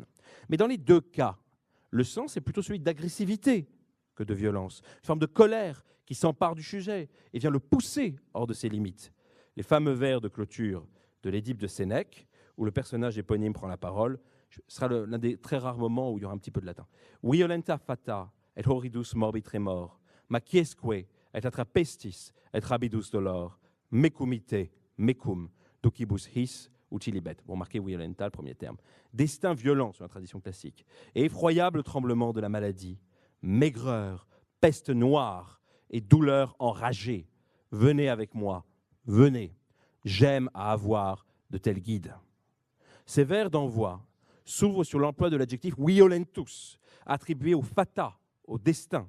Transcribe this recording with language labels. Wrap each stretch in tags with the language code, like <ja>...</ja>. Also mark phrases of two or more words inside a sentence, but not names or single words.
<fr>Mais dans les 2 cas, le sens est plutôt celui d'agressivité que de violence, une forme de colère qui s'empare du sujet et vient le pousser hors de ses limites. Les fameux vers de clôture de l'Édipe de Sénèque, où le personnage éponyme prend la parole, sera l'un des très rares moments où il y aura un petit peu de latin.</fr> <la>Violenta fata et horridus morbi tremor, maciesque et atra pestis et rabidus dolor, mecumite, mecum, docibus his utilibet.</la> <fr>Vous remarquez violenta, le premier terme. Destin violent sur la tradition classique. Et effroyable tremblement de la maladie, maigreur, peste noire et douleur enragée. Venez avec moi, venez. J'aime à avoir de tels guides. Ces vers d'envoi s'ouvrent sur l'emploi de l'adjectif violentus, attribué au fata, au destin.</fr>